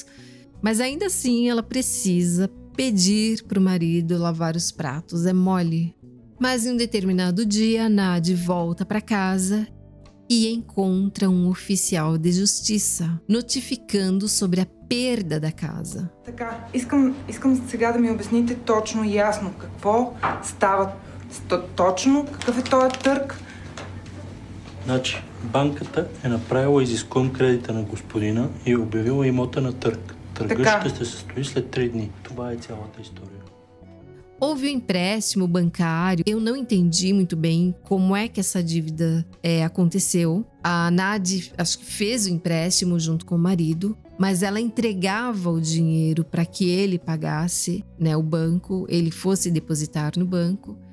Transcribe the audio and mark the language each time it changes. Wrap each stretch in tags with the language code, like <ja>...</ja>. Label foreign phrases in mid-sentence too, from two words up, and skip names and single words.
<pt>Mas ainda assim ela precisa pedir para o marido lavar os pratos, é mole. Mas em um determinado dia a Nadie volta para casa e encontra um oficial de justiça notificando sobre a perda da casa.</pt> <bg>Така, искам сега да ми обясните точно и ясно какво става точно, какъв е този търг. Значи, банката е направила изискуем кредита на господина и е обявила имота на търг. Търгът ще се състои след 3 дни. Това е цялата история.</bg> <pt>Houve um empréstimo bancário. Eu não entendi muito bem como é que essa dívida aconteceu. A Nadie, acho que fez o empréstimo junto com o marido, mas ela entregava o dinheiro para que ele pagasse, né, o banco, ele fosse depositar no banco.</pt>